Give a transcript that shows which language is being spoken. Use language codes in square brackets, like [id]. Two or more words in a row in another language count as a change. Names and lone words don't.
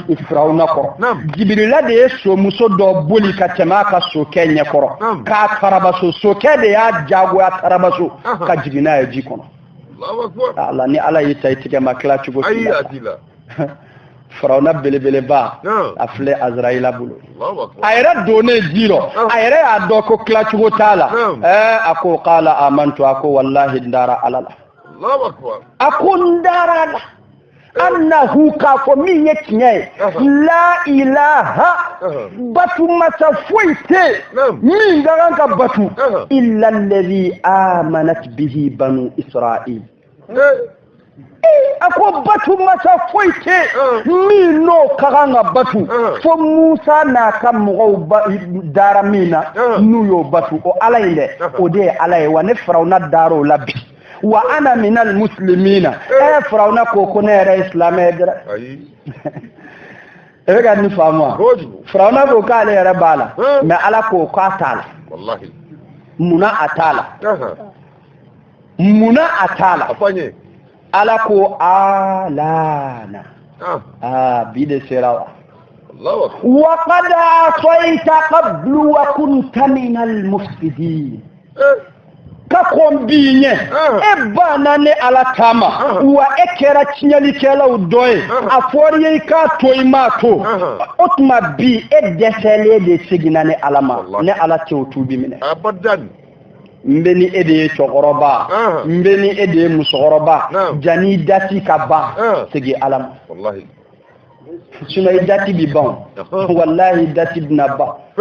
[bm] Firawuna kɔrɔ Jibirila de ye somuso dɔ boli ka tɛmɛ a ka sokɛ ɲɛkɔrɔ k'a tarabaso sokɛ de y'a jagoya tarabaso ka jigin n'a ye ji kɔnɔ ala ni ala y'i ta i tigɛ ma tila cogo si la Firawuna belebeleba a filɛ Azarayila bolo a yɛrɛ donnen ji rɔ a yɛrɛ y'a dɔn ko tila cogo t'a la a ko [ar] قال آمنت [bm] a ko wallahi n dara ala la a ko n dara la annahu k'a fɔ min ye tiɲɛ ye la ilaha batu masa foyi tɛ min ka kan ka batu [ar] إلا الذي آمنت به بنو إسرائيل [bm] a ko batu masa foyi tɛ min n'o ka kan ka batu fo Musa n'a ka mɔgɔw dara min na n'u y'o batu o ala in dɛ o de ye ala ye wa ne Firawuna dar'o la bi [ar] وأنا من المسلمين [bm] Firawuna ko ne yɛrɛ silamɛ dɛrɛ e bɛ ka nin faamu wa Firawuna ko k'ale yɛrɛ b'a la mais ala ko k'a t'a la munna a t'a la ala ko alana bi de sera [ar] وقد عصيت قبل وكنت من المفسدين [bm] ka kon bi ɲɛ e banna ne ala taama wa e kɛra tiɲɛlikɛlaw dɔ ye a fɔra ye i k'a to i m'a to o tuma bi e dɛsɛlen de seginna ne ala ma ne ala tɛ o tuubi minɛ n bɛ ni e de ye cɛkɔrɔba n bɛ ni e de ye musokɔrɔba janni dati ka ban segin ala ma sinon i dati bi ban wallahi dati bɛna ban